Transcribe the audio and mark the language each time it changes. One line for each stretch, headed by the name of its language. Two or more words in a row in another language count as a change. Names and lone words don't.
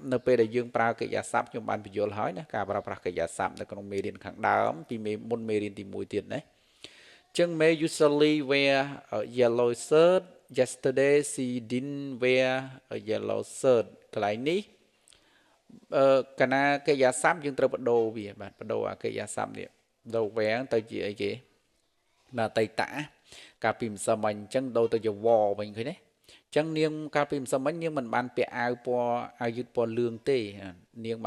Khmer: នៅពេលដែលយើងប្រើកិរិយាសព្ទខ្ញុំបានបញ្យល់ហើយណាការប្រើប្រាស់កិរិយាសព្ទនៅក្នុងមេរៀនខាងដើមពីមុនមេរៀនទី1ទៀតណាចឹង
English: May usually wear a yellow shirt yesterday she didn't wear a yellow shirt
Khmer: កន្លែងនេះកាលណាកិរិយាសព្ទយើងត្រូវបដូរវាបាទ បដូរអាកិរិយាសព្ទនេះដូរ wear ទៅជាអីគេបាទតៃតាកាលពីម្សិលមិញអញ្ចឹងដូរទៅជា war វិញឃើញទេអញ្ចឹងនាងកាលពីម្សិលមិញនាងមិនបានពាក់អាវពណ៌អាវយឺតពណ៌លឿងទេនាងបាន